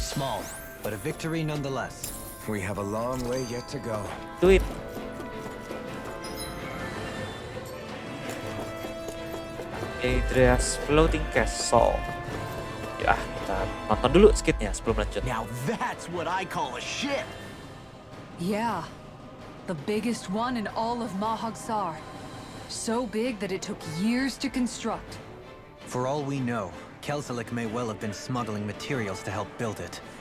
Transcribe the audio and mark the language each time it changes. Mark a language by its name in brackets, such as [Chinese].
[English] Small, but a victory nonetheless. We have a long way yet to go. Do it. Adria's Floating Castle. [Indonesian] Ya, kita nonton dulu skitnya sebelum lanjut. [English] Now that's what I call a ship. Yeah, the biggest one in all of Mahagsar. So big that it took years to construct. For all we know, Kelzelik may well have been smuggling materials to help build it.